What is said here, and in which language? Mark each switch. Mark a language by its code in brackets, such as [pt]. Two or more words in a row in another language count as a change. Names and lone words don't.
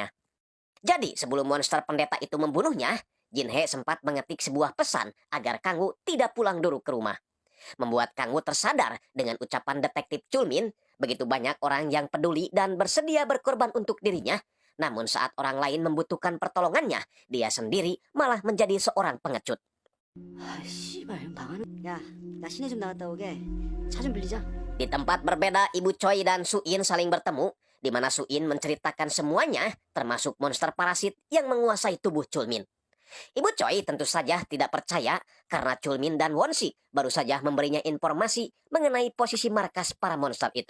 [id] Jadi sebelum monster pendeta itu membunuhnya, Jin Hee sempat mengetik sebuah pesan agar Kangwoo tidak pulang dulu ke rumah. Membuat Kangwoo tersadar dengan ucapan detektif Chulmin, begitu banyak orang yang peduli dan bersedia berkorban untuk dirinya. Namun saat orang lain membutuhkan pertolongannya, dia sendiri malah menjadi seorang pengecut. [ko] 아, 씨발 망하는. 야, 나 시내 좀 나갔다 오게. 차 좀 빌리자. [id] Di tempat berbeda, Ibu Choi dan Suin saling bertemu. di mana Suin menceritakan semuanya, termasuk monster parasit yang menguasai tubuh Chulmin. Ibu Choi tentu saja tidak percaya karena Chulmin dan Won-sik baru saja memberinya informasi mengenai posisi markas para monster itu.